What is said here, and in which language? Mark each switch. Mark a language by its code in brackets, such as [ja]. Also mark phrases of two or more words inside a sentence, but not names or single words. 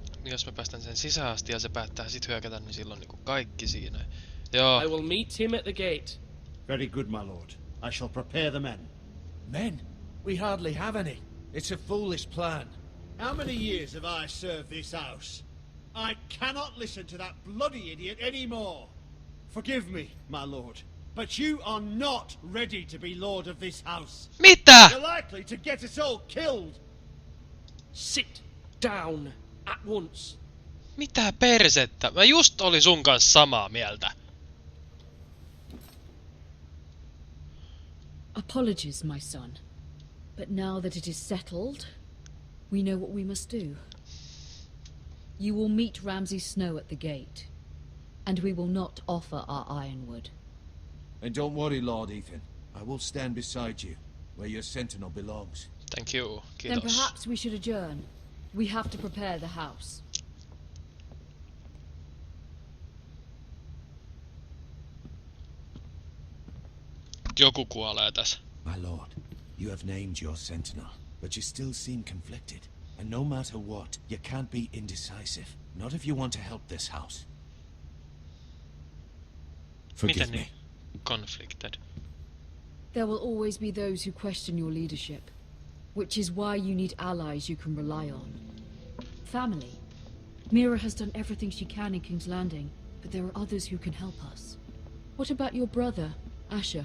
[fi] jos mä päästän sen sisään asti ja se päättää sit hyökätä, niin silloin niinku kaikki siinä. Joo. [en] I will meet him at the gate. Very good, my lord. I shall prepare the men. Men? We hardly have any. It's a foolish plan. How many years have I served this house? I cannot listen to that bloody idiot anymore. Forgive me, my lord, but you are not ready to be lord of this house. [fi] Mitä? [en] You're likely to get us all killed. Sit down at once. [fi] Mitä persettä? Mä just olin sun kanssa samaa mieltä. [en] Apologies, my son. But now that it is settled, we know what we must do. You will meet Ramsay Snow at the gate, and we will not offer our ironwood. And don't worry, Lord Ethan. I will stand beside you, where your sentinel belongs. Thank you. Then [fi] Kiitos. [en] perhaps we should adjourn. We have to prepare the house. [fi] Joku kuolee tässä. [en] My lord, you have named your sentinel, but you still seem conflicted. And no matter what, you can't be indecisive. Not if you want to help this house. Forgive [fi] Miten [en] me. [fi] niin? [en] Conflicted. There will always be those who question your leadership, which is why you need allies you can rely on. Family. Mira has done everything she can in King's Landing, but there are others who can help us. What about your brother, Asher?